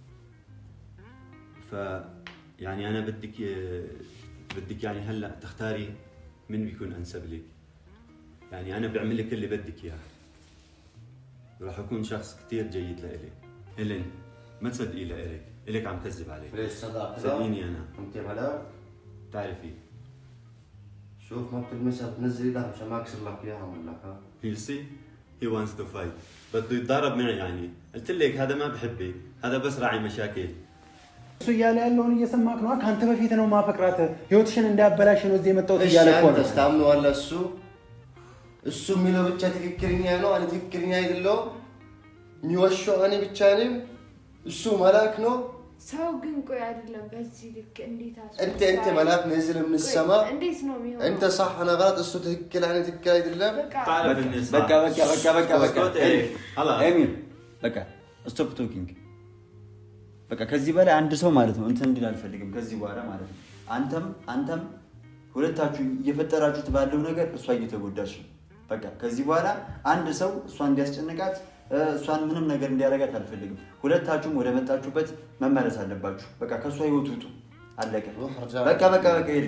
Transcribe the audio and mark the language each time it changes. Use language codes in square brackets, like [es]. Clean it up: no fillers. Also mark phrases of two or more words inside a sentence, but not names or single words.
[ar] ف يعني أنا بدك يعني هلا تختاري من بيكون أنسب لك يعني أنا بعمل لك اللي بدك إياه راح أكون شخص كتير جيد لإلك هيلين ما تصدقي لإلك إلك عم كذب عليك ليش صدق صدقيني أنا انت ملاك تعرفي شوف ما بتلمسها بتنزل ايدها مشان ما اكسر لك اياها ولا ها [en] you see he wants to fight [ar] بده يتضارب معي يعني قلت لك هذا ما بحبك هذا بس راعي مشاكل [am] እሱ እያለ ያለውን እየሰማክ ነው ካንተ በፊት ነው ማፈቅራት ህይወትሽን እንዳያበላሽ ነው እዚህ የመጣሁት እያለ እኮ ነው ተስታምነው አለ እሱ የሚለው ብቻ ትክክለኛ ነው እኔ ትክክለኛ አይደለም የሚወሽው እኔ ብቻ ነኝ እሱ መላክ ነው ሰው ግን ቆይ አይደለም በዚህ ልክ እንዴት [ar] انت ملاك نازل من السماء [am] እንዴት ነው የሚሆነው [ar] انت صح انا غلط [am] እሱ ትክክል እኔ ትክክል አይደለም [ar] تعرف الناس [am] በቃ خلاص ኤሚል በቃ [en] stop talking [am] በቃ ከዚህ በላይ አንድ ሰው ማለት ነው እንትን እንዲል አልፈልግም ከዚህ በኋላ ማለት ነው አንተም ሁለታችሁ እየፈጠራችሁት ባለው ነገር እሷ እየተጎዳች ነው በቃ ከዚህ በኋላ አንድ ሰው እሷን እንዲያስጨንቃት እሷን ምንም ነገር እንዲያረጋት አልፈልግም ሁለታችሁም ወደ መጣችሁበት መመለስ አለባችሁ በቃ ከሷ ህይወት ውጡ አለቀ በቃ ይሄድ